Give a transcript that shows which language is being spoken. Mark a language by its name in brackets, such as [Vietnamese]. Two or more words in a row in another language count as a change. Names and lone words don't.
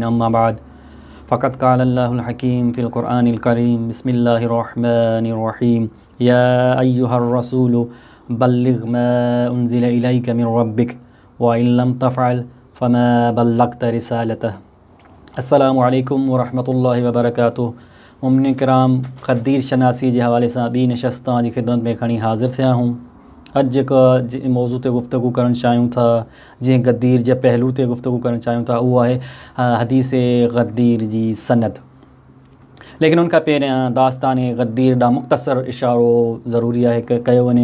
[Arabic] أما بعد فقد قال الله الحكيم في القرآن الكريم. بسم الله الرحمن الرحيم يا أيها الرسول بلغ ما أنزل إليك من ربك وإن لم تفعل فما بلغت رسالته. السلام عليكم ورحمة الله وبركاته. [Sindhi] मुमिन किराम, क़दीर शनासी [Urdu] के हवाले से [Sindhi] ॿी नशस्त जी ख़िदमत में खणी हाज़िर थिया हूँ। अॼु जेका मौज़ू ते गुफ्तगू करणु चाहियूं था, जंहिं ग़दीर जे पहलू ते गुफ्तगू करणु चाहियूं था, उहो आहे हदीस ग़दीर जी सनद। लेकिन उनखां पहिरियां दास्तान ग़दीर ॾांहुं मुख़्तसर इशारो ज़रूरी आहे कि कयो वञे।